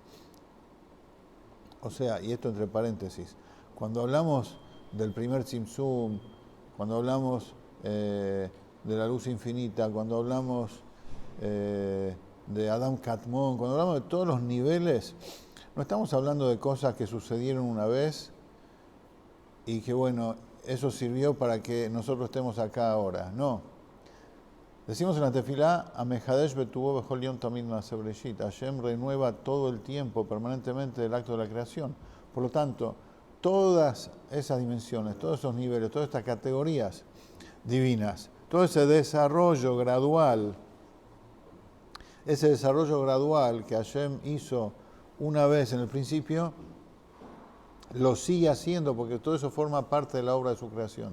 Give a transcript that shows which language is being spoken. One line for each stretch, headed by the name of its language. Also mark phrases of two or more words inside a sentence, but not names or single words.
Spanish: O sea, y esto entre paréntesis, cuando hablamos del primer Tzimtzum, cuando hablamos de la luz infinita, cuando hablamos de Adam Katmon, cuando hablamos de todos los niveles, no estamos hablando de cosas que sucedieron una vez y que bueno, eso sirvió para que nosotros estemos acá ahora. No. Decimos en la tefilá,
Hebrew: המחדש בטובו בכל יום תמיד מעשה בראשית.
Spanish: Hashem renueva todo el tiempo, permanentemente, el acto de la creación. Por lo tanto, todas esas dimensiones, todos esos niveles, todas estas categorías divinas, todo ese desarrollo gradual que Hashem hizo una vez en el principio, lo sigue haciendo, porque todo eso forma parte de la obra de su creación.